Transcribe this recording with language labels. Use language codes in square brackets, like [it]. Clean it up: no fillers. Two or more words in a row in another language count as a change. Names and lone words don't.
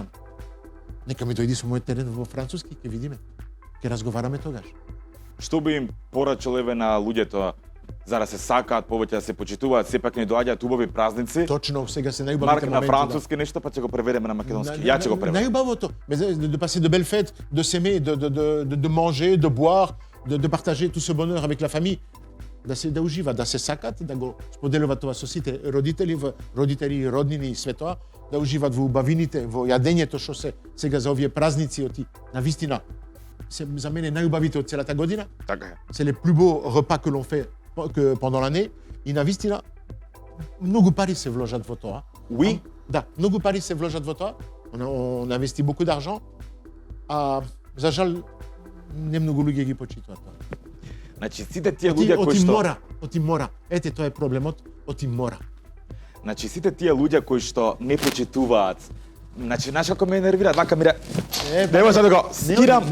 [mk] Нека ми дојди со мојот терен во француски, ќе видиме. Ќе разговараме тогаш. Што би им порачал еве на луѓето за да се сакаат повеќе да се почитуваат, сепак не доаѓаат убави празници? Точно, сега се најубавите Марк моменти. на француски нешто, па ќе го преведеме на македонски. Ја ќе го преведам. Најубавото, [fr] de passer de belles fêtes, de s'aimer, de manger, de boire, de partager tout ce bonheur avec la famille. [mk] Да уживат, да се сакат, да го споделуваат тоа со сите родители, роднини и све тоа, да уживат во убавините, во јадењето што се сега за овие празници оти. На вистина, се за мене најубавите од целата година. Така е. [fr] C'est les plus beaux repas que l'on fait pendant l'année. [mk] И на вистина, многу пари се вложат во тоа. Oui. Да, многу пари се вложат во тоа. [fr] On investit beaucoup d'argent. [mk] А за жал не многу луѓе ги почитуваат тоа. Значи сите тие луѓе кои што Оти мора. Ете тоа е проблемот, оти мора. Значи сите тие луѓе кои што не почитуваат. Значи знаеш како ме нервира, вака ми не може да го скирам.